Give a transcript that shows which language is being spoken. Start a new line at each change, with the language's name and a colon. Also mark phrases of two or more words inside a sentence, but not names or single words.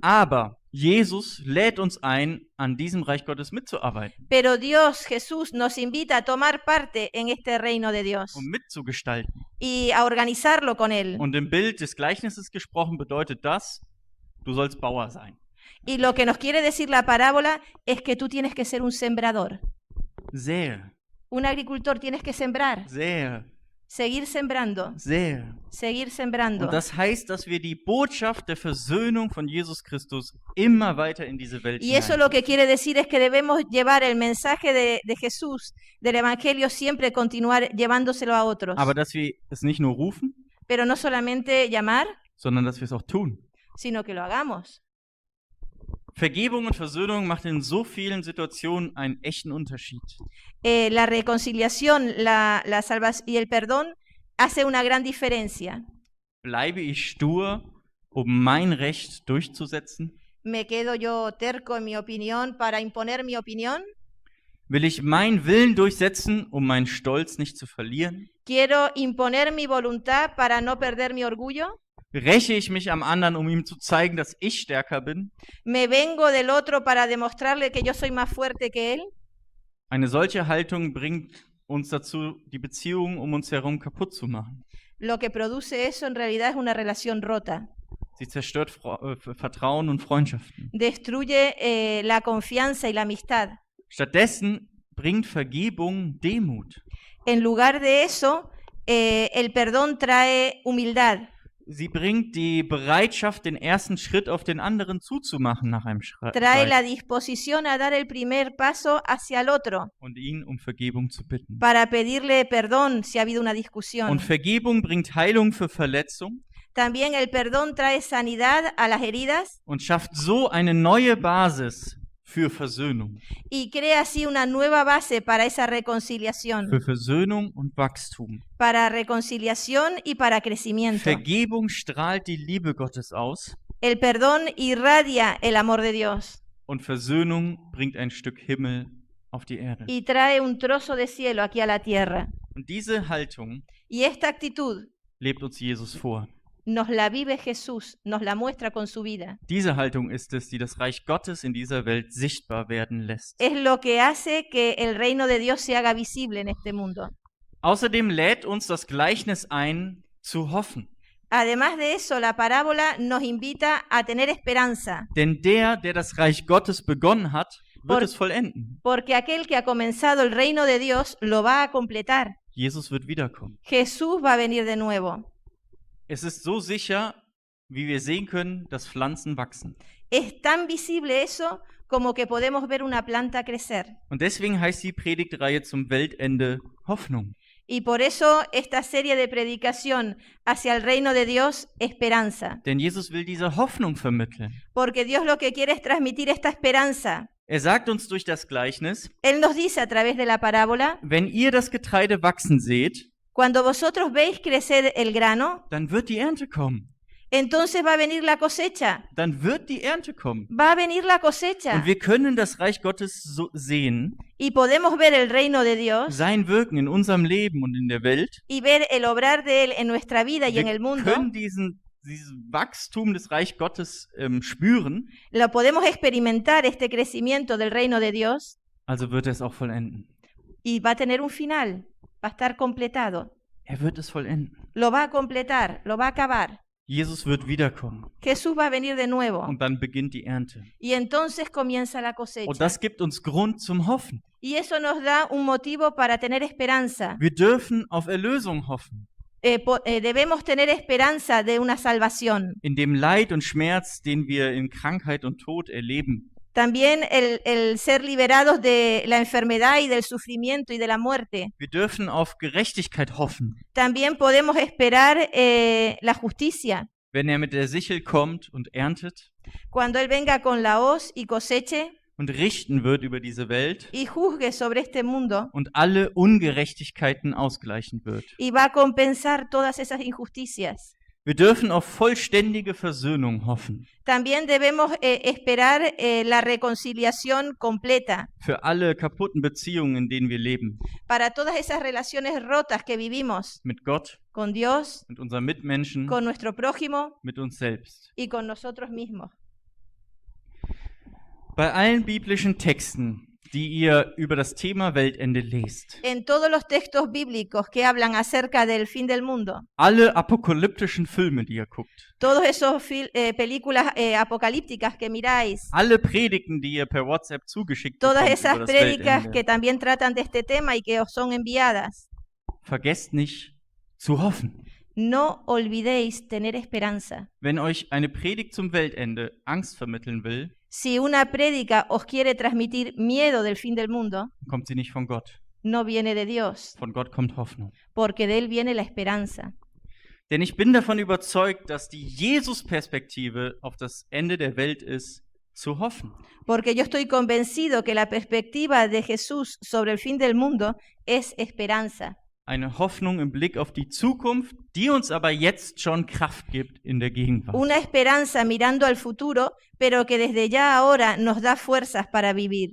German: Aber Jesus lädt uns ein, an diesem Reich Gottes mitzuarbeiten
Spanish: Pero Dios, Jesús, nos invita a tomar parte en este reino de Dios
German: und mitzugestalten.
Spanish: y a organizarlo con Él.
German: Und im Bild des Gleichnisses gesprochen bedeutet das, du sollst Bauer sein.
Spanish: Y lo que nos quiere decir la parábola es que tú tienes que ser un sembrador.
German: Sähe,
Spanish: Un agricultor tienes que sembrar,
German: sähe,
Spanish: seguir sembrando,
German: sähe.
Spanish: seguir sembrando.
German: Und das heißt, dass wir die Botschaft der Versöhnung von Jesus Christus immer weiter in diese Welt
Spanish: Y eso lo que quiere decir es que debemos llevar el mensaje de Jesús, del Evangelio, siempre continuar llevándoselo a otros.
German: Aber dass wir es nicht nur rufen,
Spanish: Pero no solamente llamar,
German: sondern dass wir es auch tun.
Spanish: sino que lo hagamos.
German: Vergebung und Versöhnung macht in so vielen Situationen einen echten Unterschied.
Spanish: La reconciliación la salvación y el perdón hace una gran diferencia.
German: Bleibe ich stur, um mein Recht durchzusetzen?
Spanish: ¿Me quedo yo terco en mi opinión para imponer mi opinión?
German: Will ich meinen Willen durchsetzen, um meinen Stolz nicht zu verlieren?
Spanish: ¿Quiero imponer mi voluntad para no perder mi orgullo?
German: Räche ich mich am anderen, um ihm zu zeigen, dass ich stärker bin?
Spanish: ¿Me vengo del otro para demostrarle que yo soy más fuerte que él?
German: Eine solche Haltung bringt uns dazu, die Beziehungen um uns herum kaputt zu machen.
Spanish: Lo que produce eso en realidad es una relación rota.
German: Sie zerstört Vertrauen und Freundschaften.
Spanish: Destruye la confianza y la amistad.
German: Stattdessen bringt Vergebung Demut.
Spanish: En lugar de eso, el perdón trae humildad.
German: Sie bringt die Bereitschaft, den ersten Schritt auf den anderen zuzumachen nach einem
Spanish: Trae la
German: Streit
Spanish: disposición a dar el primer paso hacia el otro
German: und ihn um Vergebung zu bitten.
Spanish: para pedirle perdón si ha habido una discusión.
German: Und Vergebung bringt Heilung für Verletzung
Spanish: También el perdón trae sanidad a las heridas
German: und schafft so eine neue Basis für Versöhnung.
Spanish: y crea así una nueva base para esa reconciliación,
German: Für Versöhnung und Wachstum.
Spanish: para reconciliación y para crecimiento.
German: Vergebung strahlt die Liebe Gottes aus
Spanish: El perdón irradia el amor de Dios
German: und Versöhnung bringt ein Stück Himmel auf die Erde.
Spanish: y trae un trozo de cielo aquí a la tierra.
German: Und diese Haltung
Spanish: Y esta actitud
German: lebt uns Jesus vor.
Spanish: nos la vive Jesús, nos la muestra con su vida.
German: Diese Haltung ist es, die das Reich Gottes in dieser Welt sichtbar werden lässt.
Spanish: Es lo que hace que el reino de Dios se haga visible en este mundo.
German: Außerdem lädt uns das Gleichnis ein, zu hoffen.
Spanish: Además de eso, la parábola nos invita a tener esperanza,
German: Denn der das Reich Gottes begonnen hat, wird
Spanish: Por-
German: es vollenden.
Spanish: porque aquel que ha comenzado el reino de Dios lo va a completar.
German: Jesus wird wiederkommen.
Spanish: Jesús va a venir de nuevo.
German: Es ist so sicher, wie wir sehen können, dass Pflanzen wachsen.
Spanish: Es tan visible eso como que podemos ver una planta crecer.
German: Und deswegen heißt die Predigtreihe zum Weltende Hoffnung.
Spanish: Y por eso esta serie de predicación hacia el reino de Dios, esperanza.
German: Denn Jesus will diese Hoffnung vermitteln.
Spanish: Porque Dios lo que quiere es transmitir esta esperanza.
German: Er sagt uns durch das Gleichnis,
Spanish: Él nos dice a través de la parábola,
German: wenn ihr das Getreide wachsen seht,
Spanish: cuando vosotros veis crecer el grano,
German: dann wird die Ernte kommen.
Spanish: entonces va a venir la cosecha.
German: Dann wird die Ernte kommen.
Spanish: Va a venir la cosecha.
German: Und wir können das Reich Gottes so sehen,
Spanish: Y podemos ver el reino de Dios
German: sein Wirken in unserem Leben und in der Welt.
Spanish: y ver el obrar de Él en nuestra vida y en el
German: Wir
Spanish: mundo.
German: können dieses Wachstum des Reich Gottes spüren,
Spanish: Lo podemos experimentar, este crecimiento del reino de Dios,
German: also wird er es auch vollenden.
Spanish: y va a tener un final, va a estar completado.
German: Er wird es vollenden.
Spanish: Lo va a completar, lo va a acabar.
German: Jesus wird wiederkommen
Spanish: Jesús va a venir de nuevo
German: und dann beginnt die Ernte.
Spanish: y entonces comienza la cosecha.
German: Und das gibt uns Grund zum Hoffen.
Spanish: Y eso nos da un motivo para tener esperanza.
German: Wir dürfen auf Erlösung hoffen.
Spanish: Debemos tener esperanza de una salvación.
German: In dem Leid und Schmerz, den wir in Krankheit und Tod erleben.
Spanish: También el ser liberados de la enfermedad y del sufrimiento y de la muerte.
German: Wir dürfen auf Gerechtigkeit hoffen,
Spanish: También podemos esperar la justicia.
German: wenn er mit der Sichel kommt und erntet
Spanish: Cuando Él venga con la hoz y coseche
German: und richten wird über diese Welt
Spanish: y juzgue sobre este mundo
German: und alle Ungerechtigkeiten ausgleichen wird.
Spanish: y va a compensar todas esas injusticias.
German: Wir dürfen auf vollständige Versöhnung hoffen.
Spanish: También debemos esperar la reconciliación completa
German: Für alle kaputten Beziehungen, in denen wir leben.
Spanish: para todas esas relaciones rotas que vivimos
German: Mit Gott,
Spanish: con Dios,
German: mit unseren Mitmenschen,
Spanish: con nuestro prójimo
German: mit uns selbst.
Spanish: y con nosotros mismos.
German: Bei allen biblischen Texten, die ihr über das Thema Weltende lest,
Spanish: En todos los textos bíblicos que hablan acerca del fin del mundo,
German: alle apokalyptischen Filme, die ihr guckt,
Spanish: todos esos películas apocalípticas que miráis,
German: alle Predigten, die ihr per WhatsApp zugeschickt
Spanish: todas
German: bekommt
Spanish: esas
German: über das
Spanish: prédicas
German: Weltende,
Spanish: que también tratan de este tema y que os son enviadas,
German: vergesst nicht zu hoffen.
Spanish: no olvidéis tener esperanza.
German: Wenn euch eine Predigt zum Weltende Angst vermitteln will,
Spanish: Si una prédica os quiere transmitir miedo del fin del mundo,
German: kommt sie nicht von Gott.
Spanish: no viene de Dios,
German: Von Gott kommt Hoffnung.
Spanish: porque de Él viene la esperanza.
German: Denn ich bin davon überzeugt, dass die Jesus-Perspektive auf das Ende der Welt ist, zu hoffen.
Spanish: Porque yo estoy convencido que la perspectiva de Jesús sobre el fin del mundo es esperanza.
German: Eine Hoffnung im Blick auf die Zukunft, die uns aber jetzt schon Kraft gibt in der Gegenwart.
Spanish: Una esperanza mirando al futuro, pero que desde ya ahora nos da fuerzas para vivir.